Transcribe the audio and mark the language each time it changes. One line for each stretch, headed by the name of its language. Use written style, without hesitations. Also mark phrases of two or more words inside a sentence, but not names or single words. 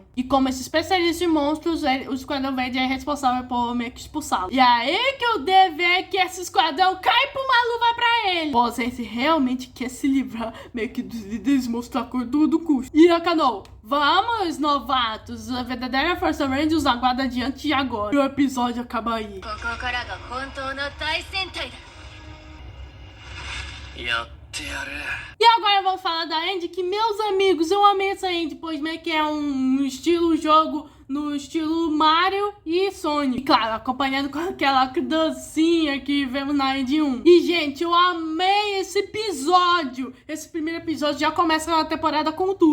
Portuguese: E como esse especialista em monstros, o Esquadrão Verde é responsável por meio que expulsá-lo. E aí que o dever é que esse esquadrão cai pra uma luva pra ele. Pois ele realmente quer se livrar meio que dos líderes monstros a todo custo. E a Kano, vamos, novatos, a verdadeira Força Ranger os aguarda adiante e agora. E o episódio acaba aí.
Japanese: ここからが本当の大戦隊だ。やってやる。
Portuguese: E agora eu vou falar da Andy, que meus amigos, eu amei essa Andy, pois meio que é um estilo jogo no estilo Mario e Sonic. E claro, acompanhado com aquela dancinha que vemos na Andy 1. E gente, eu amei esse episódio. Esse primeiro episódio já começa a temporada com tudo.